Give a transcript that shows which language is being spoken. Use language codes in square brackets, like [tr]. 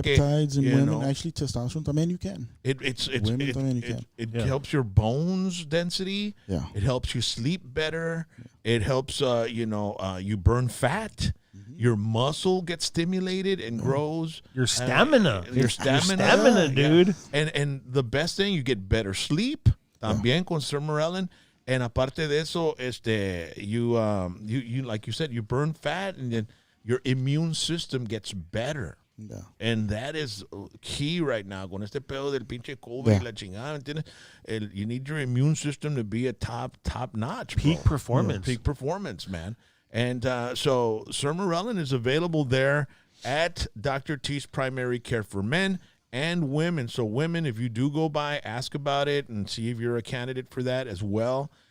[en] Peptides in women, actually testosterone [es] también [en] you can. It helps your bones density. Yeah. It helps you sleep better. It helps you burn fat. Your muscle gets stimulated and grows. Your stamina. Your stamina, dude. And the best thing, you get better sleep. [es] También con sermorelin. [en] And [es] aparte de eso, [en] you like you said, you burn fat, and then your immune system gets better. Yeah. And that is key right now. [es] Con este pedo del pinche COVID y la chingada, ¿entiendes? [en] You need your immune system to be at top notch. Peak performance. Peak performance, man. And so sermorelin is available there at Dr. T's Primary Care for Men and women. So women, if you do go by, ask about it and see if you're a candidate for that as well.